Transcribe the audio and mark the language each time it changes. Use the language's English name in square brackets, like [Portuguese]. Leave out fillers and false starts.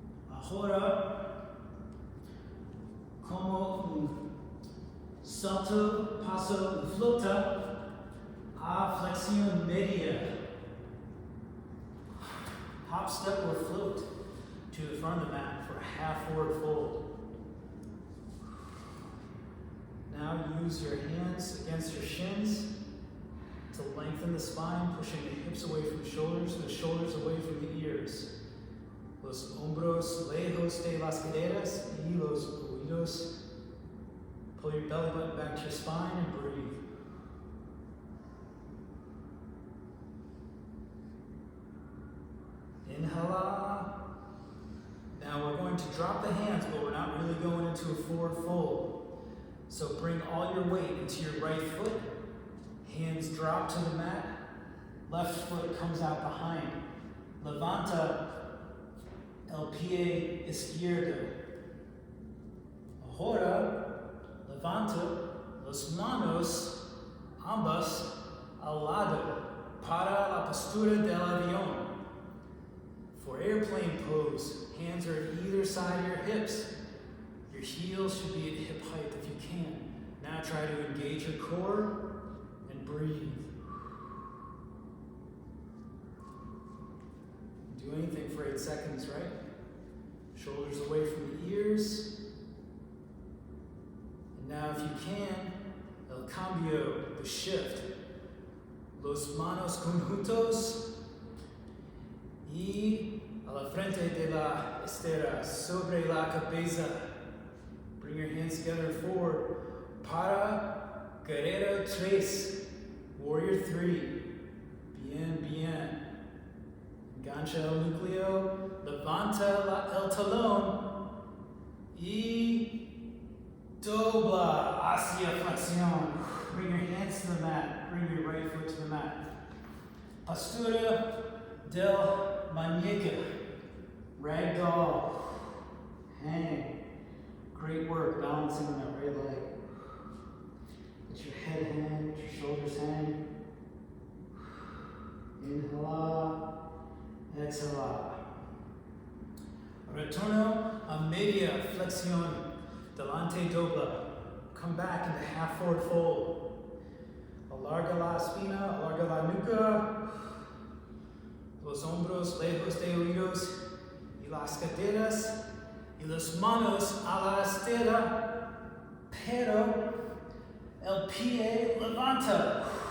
[Spanish] Ahora, como un salto, paso y flota a flexión media. [English] Hop, step, or float to the front of the mat for a half forward fold. Now use your hands against your shins to lengthen the spine, pushing the hips away from the shoulders away from the ears. [Spanish] Los hombros lejos de las caderas y los oídos. [English] Pull your belly button back to your spine and breathe. [Spanish] Inhala. [English] Now we're going to drop the hands, but we're not really going into a forward fold. So bring all your weight into your right foot. Hands drop to the mat. Left foot comes out behind. [Spanish] Levanta el pie izquierdo. Ahora, levanta las manos ambas al lado para la postura del avión. [English] For airplane pose, hands are at either side of your hips. Your heels should be at hip height if you can. Now try to engage your core and breathe. Do anything for 8 seconds, right? Shoulders away from the ears. And now if you can, [Spanish] el cambio, [English] the shift. [Spanish] Los manos conjuntos y a la frente de la estera, sobre la cabeza. [English] Bring your hands together forward. [Spanish] Para guerrero 3, [English] warrior 3. [Spanish] Bien, bien. Engancha el núcleo, levanta el talón y dobla hacia flexión. [English] Bring your hands to the mat. Bring your right foot to the mat. [Spanish] Postura del muñeca. [English] Ragdoll. Hang. Great work balancing on that right leg. Let your head hang, let your shoulders hang. [Spanish] Inhala. Exhala. Retorno a media flexión. Delante dobla. [English] Come back into half forward fold. [Spanish] Alarga la espina, alarga la nuca. Los hombros lejos de oídos. Y las caderas. Y las manos a la estera. Pero el pie levanta.